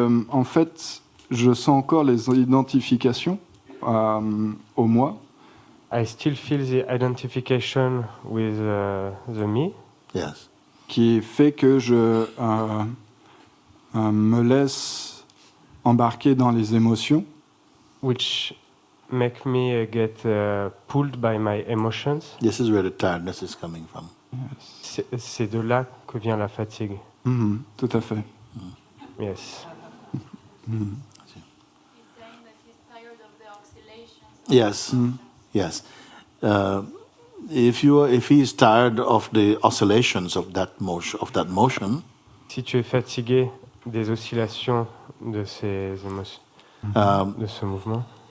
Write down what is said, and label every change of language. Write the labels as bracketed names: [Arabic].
[French] En fait, je sens encore les identifications au moi. [English] I still feel the identification with the me, Yes. [French] Qui fait que je me laisse embarquer dans les émotions. [English] which make me get pulled by my emotions. This is where the tiredness is coming from. [French] C'est de là que vient la fatigue. Tout à fait. [English] Yes. Yes, yes. If he is tired of the oscillations of that motion, [French] Si tu es fatigué des oscillations de ces émotions, de ce mouvement,